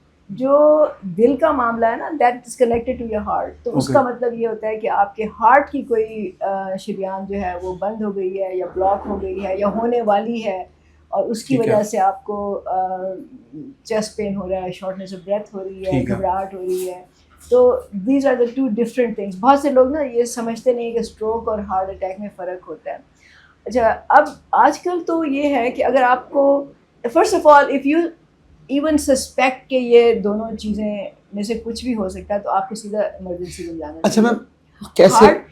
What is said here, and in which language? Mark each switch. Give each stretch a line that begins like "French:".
Urdu: جو دل کا معاملہ ہے نا,
English: that is connected to your heart,
Urdu: تو اس کا مطلب یہ ہوتا ہے کہ آپ کے ہارٹ کی کوئی شریان جو ہے وہ بند ہو گئی ہے, یا بلاک ہو گئی ہے, یا ہونے والی ہے, اور اس کی وجہ سے آپ کو چیسٹ پین ہو رہا ہے, شارٹنیس آف بریتھ ہو رہی ہے, گھبراہٹ ہو رہی ہے.
English: تو these are the two different things.
Urdu: بہت سے لوگ نا یہ سمجھتے نہیں کہ اسٹروک اور ہارٹ اٹیک میں فرق ہوتا ہے. اچھا, اب آج کل تو یہ ہے کہ اگر آپ کو
English: first of all if you even suspect
Urdu: کہ یہ دونوں چیزیں میں سے کچھ بھی ہو سکتا ہے, تو آپ کو سیدھا ایمرجنسی میں جانا. اچھا میم, کیسے